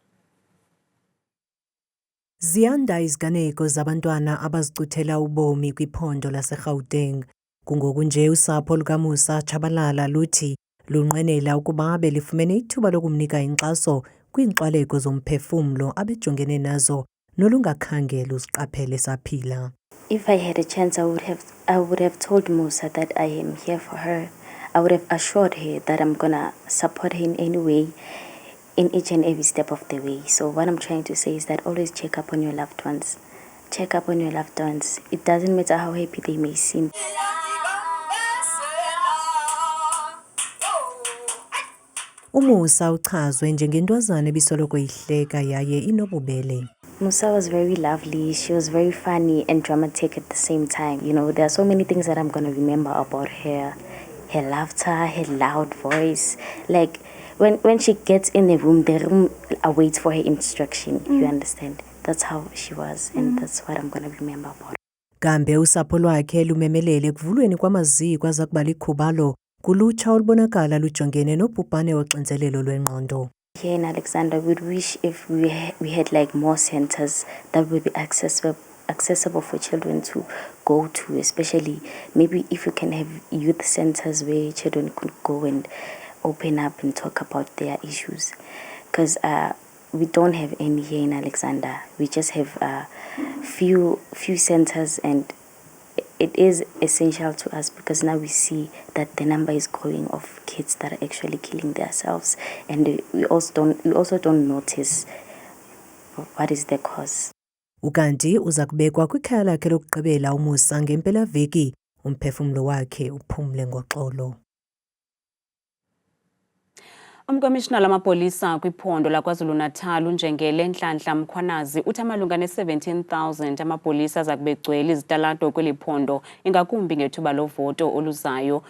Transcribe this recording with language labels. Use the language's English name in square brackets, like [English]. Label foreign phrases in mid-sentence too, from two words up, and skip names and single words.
[Xhosa] Ziyanda iziganeko zabantwana abazicuthela ubomi kwiphondo laseGauteng. Kungoku nje usapho lukaMusa Tshabalala luthi lunqwenela ukuba belifumene ithuba lokumnika inkxaso kwiinkxwaleko zomphefumlo abejongene nazo nolungakhange luziqaphele saphila. [English] If I had a chance, I would have told Musa that I am here for her. I would have assured her that I'm gonna support her in any way, in each and every step of the way. So what I'm trying to say is that always check up on your loved ones. Check up on your loved ones. It doesn't matter how happy they may seem. [Xhosa] Umusa uchazwe njengentwazana ebisoloko ihleka yaye inobubele. [English] Musa was very lovely. She was very funny and dramatic at the same time. You know, there are so many things that I'm going to remember about her. Her laughter, her loud voice. Like, when she gets in the room awaits for her instruction. You understand? That's how she was, and that's what I'm going to remember about her. [Xhosa] Kambe usapho lwakhe lumemelele ekuvulweni kwamaziko aza kuba likhubalo kulutsha olubonakala lujongene nobhubhane woxinzelelo lwengqondo. [English] Here in Alexander, we'd wish if we had like more centers that would be accessible for children to go to, especially maybe if you can have youth centers where children could go and open up and talk about their issues. Because we don't have any here in Alexander. We just have few centers, and it is essential to us because now we see that the number is growing of kids that are actually killing themselves, and we also don't notice what is the cause. [Xhosa] Ukanti uza kubekwa kwikhaya lakhe lokugqibela uMusa ngempelaveki umphefumlo wakhe uphumle ngoxolo. Umkomishinala wamapolisa kwiphondo laKwaZulu-Natal uNjengele Nhlanhla Mkhwanazi uthi amalunga ne-17,000 amapolisa aza kube egcwele izitalato kweli phondo ingakumbi ngethuba lovoto oluzayo.